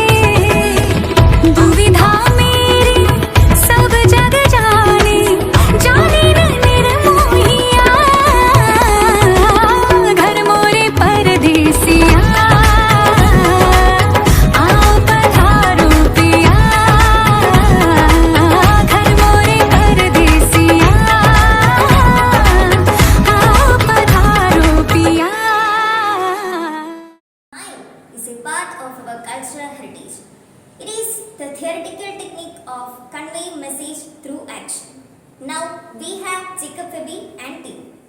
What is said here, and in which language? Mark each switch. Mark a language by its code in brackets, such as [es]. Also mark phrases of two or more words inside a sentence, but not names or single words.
[hi] दुविधा मेरी सब जग जाने, जाने न निर्मोहिया, घर मोरे परदेसिया, आओ पधारो पिया, घर मोरे परदेसिया, आओ पधारो पिया। [en] Mind is a part of our cultural heritage. It is the theoretical technique of conveying message through action. Now we have Jacob Feby and team.